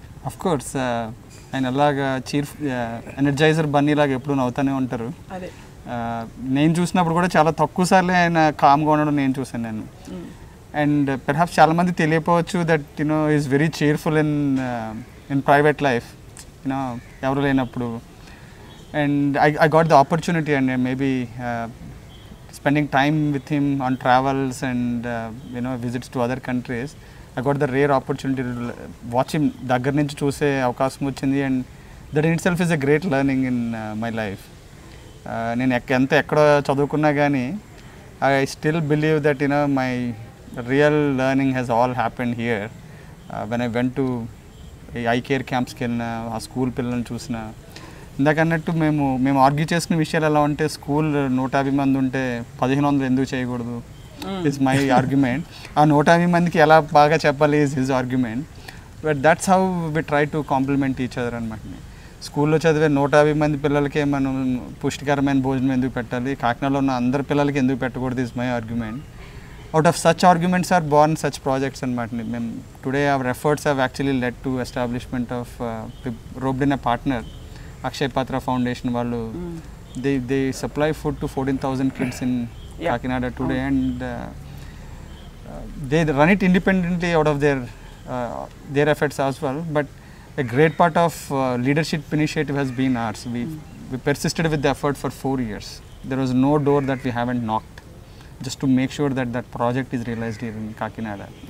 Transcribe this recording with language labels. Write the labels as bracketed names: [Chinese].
[English] of course, [Telugu] ఆయన అలాగా energizer Bunny లాగా ఎప్పుడు నవ్వుతూనే ఉంటారు. అదే నేను చూసినప్పుడు కూడా చాలా తక్కువ సార్లే ఆయన కామ్గా ఉండడం నేను చూసాను నేను. [English] and perhaps [Telugu] చాలామంది తెలియపోవచ్చు [English] that you know is very cheerful in private life, you know [Telugu] ఎవరు లేనప్పుడు. [English] And I got the opportunity and maybe spending time with him on travels and visits to other countries. I got the rare opportunity to watch him [Telugu] దగ్గర నుంచి చూసే అవకాశం వచ్చింది. [English] And that in itself is a great learning in my life. [Telugu] నేను ఎక్కడ చదువుకున్నా కానీ [English] I still believe that my real learning has all happened here. When I went to I care క్యాంప్స్కి [Telugu] వెళ్ళిన, ఆ స్కూల్ పిల్లల్ని చూసిన. ఇందాక అన్నట్టు మేము ఆర్గ్యూ చేసుకునే విషయాలు ఎలా ఉంటే, స్కూల్ 150 మంది ఉంటే 1500 ఎందుకు చేయకూడదు [English] Is my argument. [Telugu] ఆ 150 మందికి ఎలా బాగా చెప్పాలి [English] Is his argument. But that's how we try to complement each other అనమాట. [Telugu] స్కూల్లో చదివే 150 మంది పిల్లలకే మనం పుష్టికరమైన భోజనం ఎందుకు పెట్టాలి, కాకినాడలో ఉన్న అందరి పిల్లలకి ఎందుకు పెట్టకూడదు [English] Is my argument. Out of such arguments are born such projects అనమాట. మేము today our efforts have actually led to establishment of roped in a partner, Akshay Patra Foundation. వాళ్ళు they supply food to 14,000 kids in Kakinada today, and they run it independently out of their efforts as well. But a great part of leadership initiative has been ours. We persisted with the effort for 4 years. There was no door that we haven't knocked, just to make sure that that project is realized here in Kakinada.